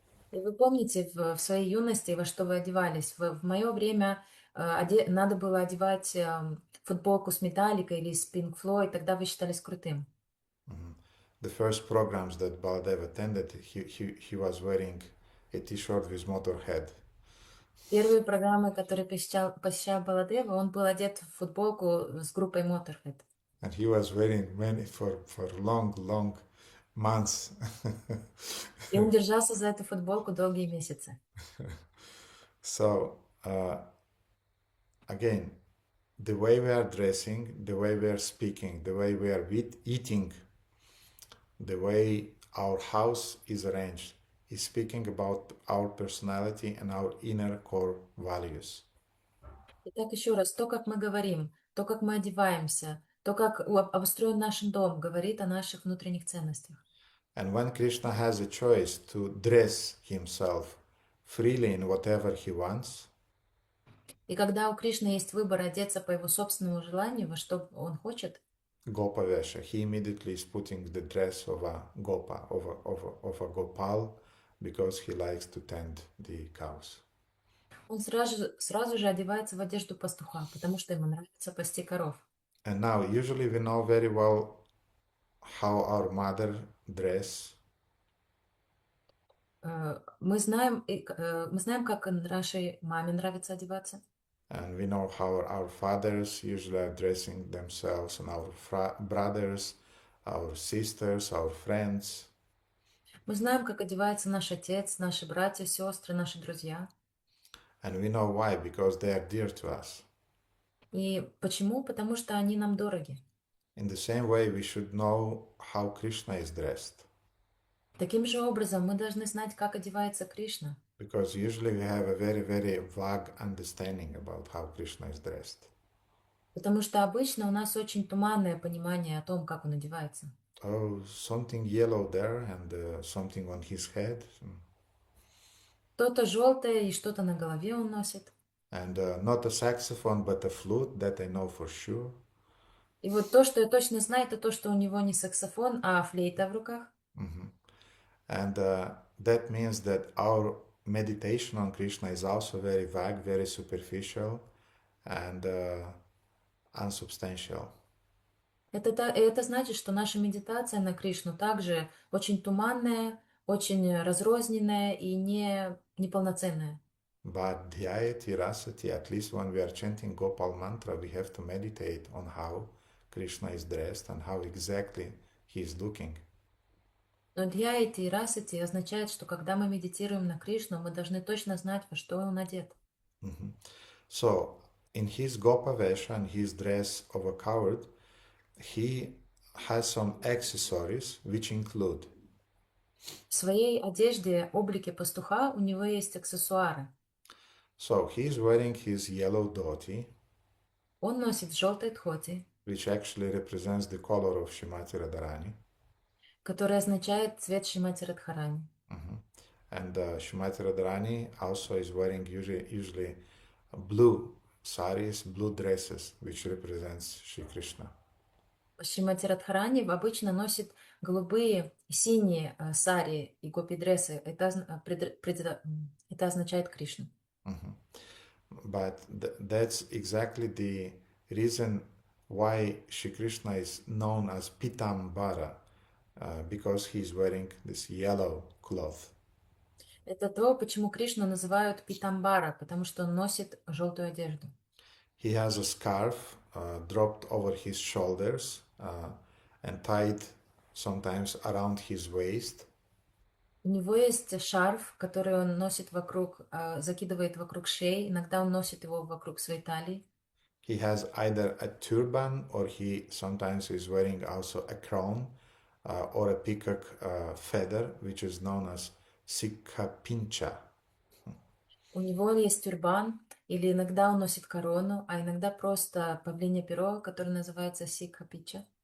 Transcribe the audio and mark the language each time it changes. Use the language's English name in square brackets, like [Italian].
[Russian] И вы помните в своей юности, во что вы одевались? В мое время надо было одевать футболку с Металликой или с Pink Floyd, тогда вы считались крутым. Mm-hmm. [English] The first programs that Baladev attended, he was wearing a t-shirt with Motorhead. [Russian] Первые программы, которые посещал Баладева, он был одет в футболку с группой Motorhead. [English] And he was wearing many for long months. [Russian] И он держался за эту футболку долгие месяцы. [English] So, again, the way we are dressing, the way we are speaking, the way we are eating, the way our house is arranged, is speaking about our personality and our inner core values. [Russian] Итак, еще раз, то, как мы говорим, то, как мы одеваемся, то, как обустроен наш дом, говорит о наших внутренних ценностях. [English] And when Krishna has a choice to dress himself freely in whatever he wants, [Russian] и когда у Кришны есть выбор одеться по его собственному желанию, во что он хочет, [English] Gopavesha, he immediately is putting the dress of a Gopa, of a Gopal, because he likes to tend the cows. [Russian] Он сразу же одевается в одежду пастуха, потому что ему нравится пасти коров. [English] And now, usually we know very well how our mother dress. [Russian] Мы знаем, как нашей маме нравится одеваться. [English] And we know how our fathers usually are dressing themselves, and our brothers, our sisters, our friends. [Russian] Мы знаем, как одевается наш отец, наши братья, сестры, наши друзья. [English] And we know why, because they are dear to us. [Russian] И почему? Потому что они нам дороги. [English] In the same way, we should know how Krishna is dressed. [Russian] Таким же образом, мы должны знать, как одевается Кришна. [English] Because usually we have a very, very vague understanding about how Krishna is dressed. [Russian] Потому что обычно у нас очень туманное понимание о том, как он одевается. [English] Oh, something yellow there and something on his head. [Russian] Что-то желтое и что-то на голове он носит. [English] And not a saxophone, but a flute, that I know for sure. [Russian] И вот то, что я точно знаю, это то, что у него не саксофон, а флейта в руках. [English] And that means that our meditation on Krishna is also very vague, very superficial, and unsubstantial. [Russian] Это значит, что наша медитация на Кришну также очень туманная, очень разрозненная и неполноценная. [English] But dhyayati rasati, at least when we are chanting Gopal mantra, we have to meditate on how Krishna is dressed and how exactly he is looking. [Russian] Но дьяйти и расати означает, что когда мы медитируем на Кришну, мы должны точно знать, во что он одет. [English] So, in his Gopa Vesha and his dress of a coward, he has some accessories which include [Russian] В своей одежде, облике пастуха у него есть аксессуары. [English] so he is wearing his yellow dhoti, [Russian] Он носит желтый дхоти, [English] which actually represents the color of Shrimati Radharani. [Russian] который означает цвет Шримати Радхарани. [English] And Shrimati Radharani also is wearing usually blue saris, blue dresses, which represents Shri Krishna. [Russian] Шримати Радхарани обычно носит голубые, синие сари и гопи-дрессы. Это означает Кришну. [English] But that's exactly the reason why Shri Krishna is known as Pitambara, because he is wearing this yellow cloth. [Russian] Это то, почему Кришну называют Питамбара, потому что он носит желтую одежду. [English] He has a scarf dropped over his shoulders and tied sometimes around his waist. [Russian] У него есть шарф, который он носит вокруг, закидывает вокруг шеи. Иногда он носит его вокруг своей талии. [English] He has either a turban or he sometimes is wearing also a crown or a peacock feather, which is known as Sikha Pincha. [Russian] У него есть тюрбан, или иногда он носит корону, а иногда просто павлинье перо, которое называется сикха пича.